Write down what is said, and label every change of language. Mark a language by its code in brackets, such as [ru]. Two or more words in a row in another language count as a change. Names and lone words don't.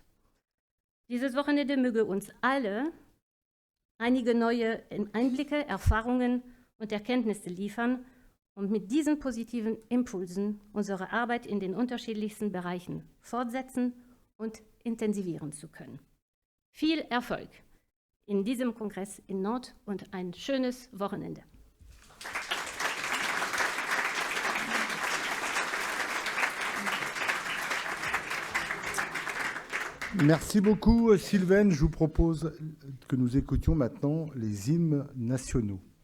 [de] Dieses Wochenende möge uns alle einige neue Einblicke, Erfahrungen und Erkenntnisse liefern, um mit diesen positiven Impulsen unsere Arbeit in den unterschiedlichsten Bereichen fortsetzen und intensivieren zu können. Viel Erfolg in diesem Kongress in Nantes und ein schönes Wochenende. [fr] Merci beaucoup, Sylvaine. Je vous propose que nous écoutions maintenant les hymnes nationaux.